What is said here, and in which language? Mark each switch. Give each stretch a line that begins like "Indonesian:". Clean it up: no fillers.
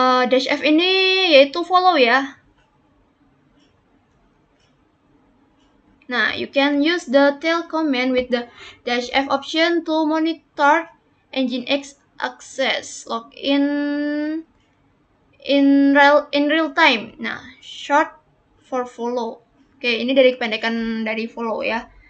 Indonesian: Dash F ini yaitu follow ya.
English: Nah, you can use the tail command with the dash F option to monitor Nginx access login in real time. Nah, short for follow.
Indonesian: Oke, ini dari kependekan dari follow ya.